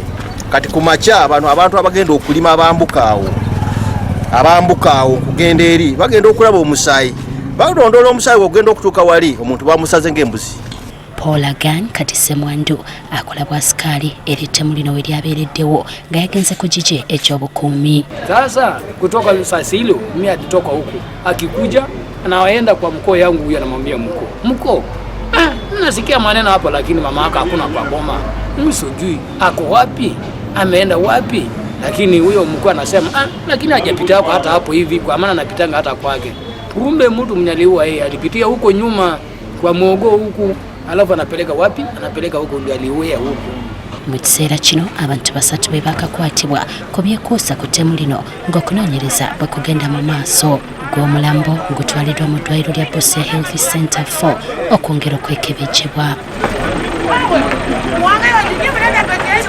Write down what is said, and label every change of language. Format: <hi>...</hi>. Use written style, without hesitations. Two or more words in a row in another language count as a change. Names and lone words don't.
<lg>Kati ku makya abantu abagenda okulima abambuka awo kugenda eri bagenda okulaba omusaayi. Balondoola omusaayi ogenda okutuuka wali omuntu bamusaze ng'embuzi. Paul Agan kati Ssemwandu akola bwasikaali eri ettemu lino we lyabeereddewo nga yagenze ku jije ekyobukuumi.</lg> <sw>Sasa kutoka sasa hilo mimi alitoka huko akikuja anawaenda kwa mkoo yangu huyu anamwambia mkoo nasikia maneno hapo lakini mama yake hakuna kwa boma. Mimi sijui ako wapi ameenda wapi, lakini huyo mkoo anasema lakini hajapita hapo hata hapo hivi kwa maana anapitanga hata kwake. Kumbe mtu mnyaliwa yeye alipitia huko nyuma kwa mwogo huku alafu anapeleka wapi? Anapeleka huko ndio aliuya huko.</sw> <lg>Mu kiseera kino abantu 3 be bakakwatibwa ku byekuusa ku ttemu lino ng'okunoonyereza bwe kugenda mu maaso. Gw'omulambo gutwaliddwa mu ddwaliro lya Busia Health Center 4 okwongera okwekebejjebwa.</lg>